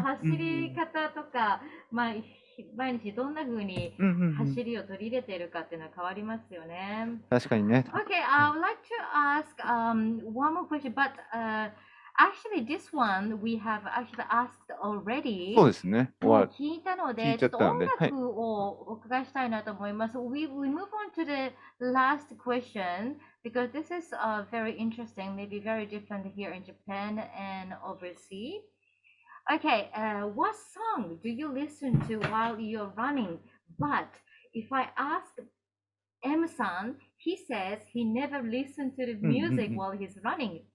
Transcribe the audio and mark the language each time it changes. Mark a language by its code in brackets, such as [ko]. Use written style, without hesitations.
[ja] 走り方とか、毎日どんな風に走りを取り入れているかっていうのは変わりますよね。確かにね。 [en] Okay, I would like to ask one more question, but actually this one we have actually asked already. [ja] そうですね。もう聞いたの聞で、いちゃったのでちょっと音楽をお伺いしたいなと思います。 [en] We move on to the last question because this is very interesting, maybe very different here in Japan and overseas. Okay, what song do you listen to while you're running? But if I ask M-san, he says he never listened to the music while he's running.